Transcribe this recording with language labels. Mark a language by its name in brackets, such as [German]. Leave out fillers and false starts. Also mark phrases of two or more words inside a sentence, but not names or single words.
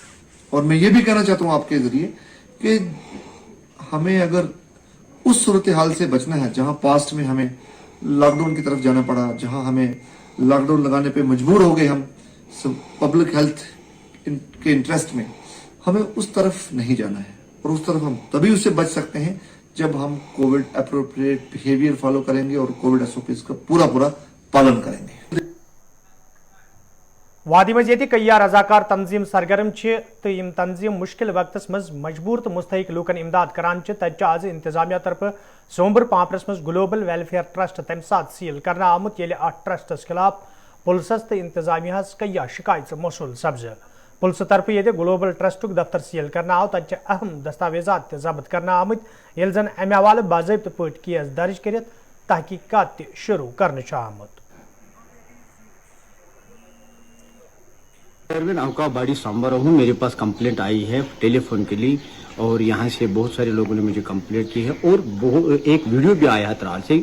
[Hindi] और मैं ये भी कहना चाहता हूं आपके जरिए कि हमें अगर उस सूरत हाल से बचना है जहां पास्ट में हमें लॉकडाउन की तरफ जाना पड़ा, जहां हमें लॉकडाउन लगाने पे मजबूर हो गए हम [English] public health [Hindi] के इंटरेस्ट में, हमें उस तरफ नहीं जाना है। और उस तरफ हम तभी उससे बच सकते हैं जब हम [English] Covid appropriate behaviour follow [Hindi] करेंगे और कोविड SOPs का पूरा पालन करेंगे। [Kashmiri] वादी मज ये कई रजाकार तंजीम सरगर्म तो यम तंजीम मुश्किल वक्त मज मजबूर तो मुस्तहिक लूकन इमदाद करान तत आज इंतजामिया तरफ सोमबर पापरस मज ग्लोबल वेलफेयर ट्रस्ट तम सात सील करना आमुत ये ट्रस्टस खिलाफ पुलिसस तो इंतजामिया कई शिकायत मौसूल सब्ज। पुलिस तरफ ये ग्लोबल ट्रस्ट दफ्तर सील करना आव तत अहम दस्तावेजात जब्त करना आमुत ये जन अमे हवाले बाज़ाब्त पे केस दर्ज कर तहकीकात शुरू करने आमुत। [Hindi] बाड़ी सांबर हूँ, मेरे पास कंप्लेंट आई है टेलीफोन के लिए और यहाँ से बहुत सारे लोगों ने मुझे कंप्लेंट की है और एक वीडियो भी आया है तराल से।